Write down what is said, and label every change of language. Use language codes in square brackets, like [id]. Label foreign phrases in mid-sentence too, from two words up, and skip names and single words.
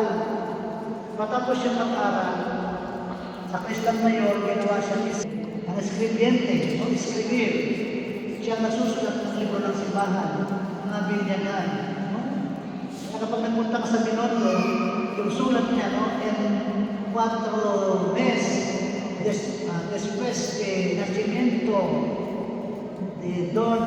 [tl] Matapos yung mag-aral, sakristan mayor, ginawa siya ang escribiente, [es] o escribir. [tl] Siya nasusulat ng libro ng simbahan, mga binyagan. No? Kaya kapag nagpunta ka sa Binondo, yung sulat niya, no? [es] En 4 meses después de nacimiento de Don